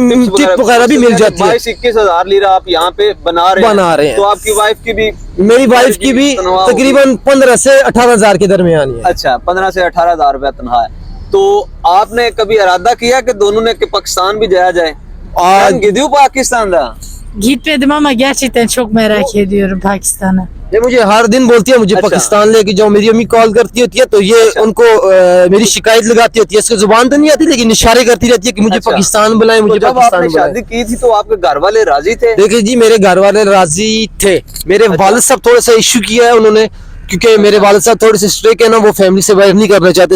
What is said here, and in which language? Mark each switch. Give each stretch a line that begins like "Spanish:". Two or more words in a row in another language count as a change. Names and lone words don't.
Urdu: ٹپ وغیرہ بھی مل جاتی ہے. 22-21 ہزار لیرا آپ یہاں پہ بنا رہے ہیں. تو آپ کی وائف کی بھی, میری وائف کی بھی تنخواہ ہوگی? تقریباً 15 سے 18 ہزار کے درمیان ہی ہے. اچھا، 15 سے 18 ہزار روپیہ تنخواہ ہے۔ تو آپ نے کبھی ارادہ کیا کہ دونوں نے کہ پاکستان بھی جایا جائے? आज
Turkish: gidiyor Pakistan da? Gitmedim ama gerçekten çok merak ediyorum Pakistan'a.
Urdu: یہ مجھے ہر دن بولتی ہے مجھے अच्छा। پاکستان لے کے جاؤ. میری امی کال کرتی ہوتی ہے تو یہ अच्छा। ان کو میری شکایت لگاتی ہوتی ہے۔ اس کو زبان تو نہیں آتی، لیکن اشارے کرتی رہتی ہے کہ مجھے अच्छा। پاکستان بلائیں, तो मुझे जब पाकिस्तान आपने बुलाएं। شادی کی تھی تو آپ کے گھر والے راضی تھے? دیکھیے جی، میرے گھر والے راضی تھے. मेरे अच्छा। والد صاحب تھوڑا سا ایشو کیا ہے انہوں نے، کیونکہ میرے والد صاحب تھوڑے سے سٹرکٹ ہیں نا، وہ فیملی سے باہر نہیں کرنا چاہتے تھے.